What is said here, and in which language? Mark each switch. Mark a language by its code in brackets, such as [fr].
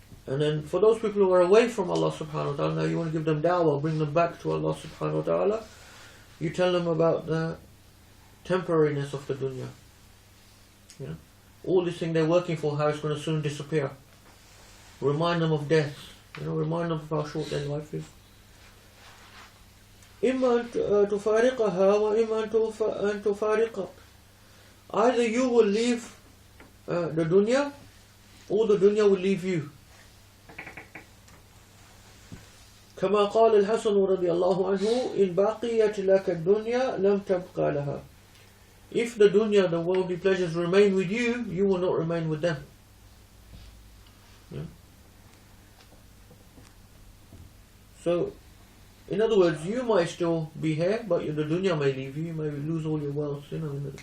[en] And then for those people who are away from Allah subhanahu wa ta'ala, now you want to give them da'wah, bring them back to Allah subhanahu wa ta'ala, you tell them about the temporariness of the dunya. You know, all this thing they're working for, how it's going to soon disappear. Remind them of death. You know, remind them of how short their life is. [ar] إما أن تفارقها وإما أن تفارقك. [en] Either you will leave the dunya, or the dunya will leave you. [ar] كما قال الحسن رضي الله عنه إن بقيت لك الدنيا لم تبقى لها. [en] If the dunya, the worldly pleasures remain with you, you will not remain with them. Yeah. So, in other words, you might still be here, but the dunya may leave you. You may lose all your wealth, you know.